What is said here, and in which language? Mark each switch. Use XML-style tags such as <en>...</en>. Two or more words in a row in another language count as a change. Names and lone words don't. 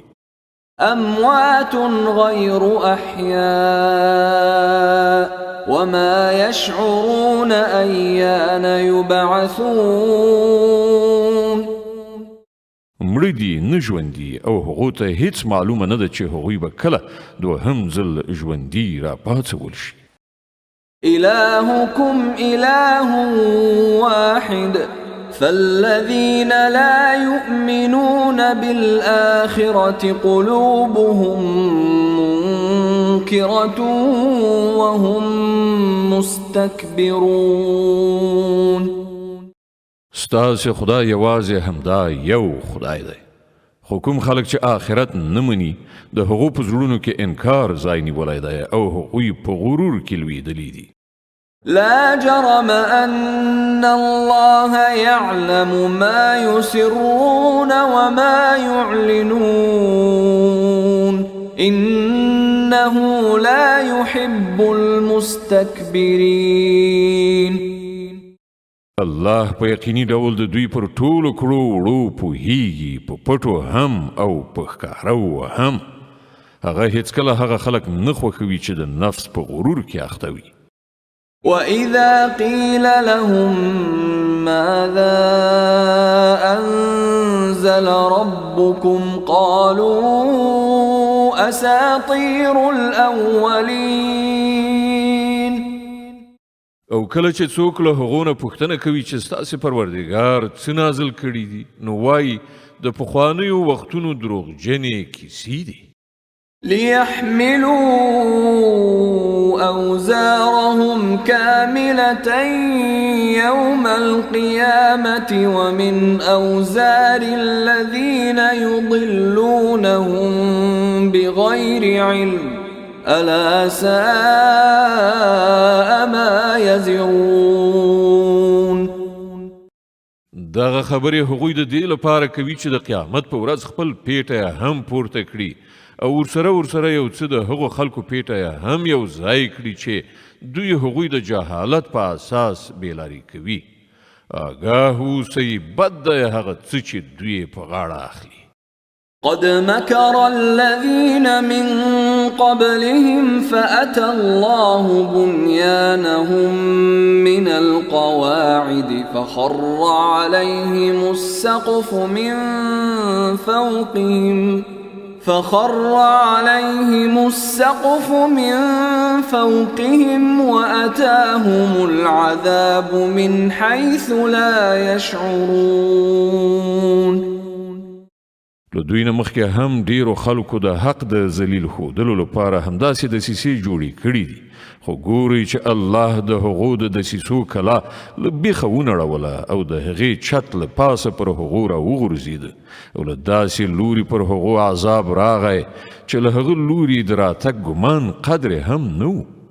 <ar>اموات غير احياء وما يشعرون أيان يبعثون.</ar> <ps>مړه دي نه ژوندي او هغو ته هیڅ معلومه نه ده چې هغوی به کله دوهم ځل ژوندي راپاڅول شي.</ps> <ar>إلهكم إله واحد فالذين لا يؤمنون بالآخرة قلوبهم منكرة وهم مستكبرون.</ar> <ps>ستاسې خدای یوازې همدا یو خدای دی، خو کوم خلک چې آخرت نه مني د هغو په زړونو کې انکار ځای نیولی دی او هغوی په غرور کې لویدلي دي.</ps> <ar>لا جرم أن الله يعلم ما يسرون وما يعلنون إنه لا يحب المستكبرين.</ar> <ps>الله په یقیني ډول د دوی پر ټولو کړو وړو پوهیږي، په پټو هم او په ښکارو هم. هغه هیڅکله هغه خلک نه خوښوي چې د نفس په غرور کې اخته وي.</ps> <ar>وَإِذَا قِيلَ لَهُم مَّاذَا أَنزَلَ رَبُّكُمْ قَالُوا أَسَاطِيرُ الْأَوَّلِينَ.</ar> <ps>او کله چې څوک له هغو نه پوښتنه کوي چې ستاسې پروردګار څه نازل کړي دي، نو وایي د پخوانیو وختونو دروغجنې کیسې دي.</ps> <ar>ليحملوا أوزارهم كاملة يوم القيامة ومن أوزار الذين يضلونهم بغير علم ألا ساء ما يزرون.</ar> <ps>دغه خبرې هغوی د دې لپاره کوي چې د قیامت په ورځ خپل پیټه هم پورته کړي او ورسره یو څه د هغو خلکو پیټه هم یو ځای کړي چې دوی هغوی د جهالت په اساس بیلاري کوي. آگاه اوسئ، بد دی هغه څه چې دوی په غاړه اخلي.</ps> <ar>قد مكر الذين من قبلهم فأتى الله بنيانهم من القواعد فخر عليهم السقف من فوقهم وأتاهم العذاب من حيث لا يشعرون.</ar> <ps>له دوی نه مخکې هم ډیرو خلکو د حق د ذلیل ښودلو لپاره همداسې دسیسې جوړې کړي دي، خو ګورئ چې الله د هغو د دسیسو کلا له بیخه ونړوله او د هغې چت له پاسه پر هغو راوغورځېده او له داسې لوري پر هغو عذاب راغی چې له هغه لوري د راتګ ګمان قدر هم نه و.</ps>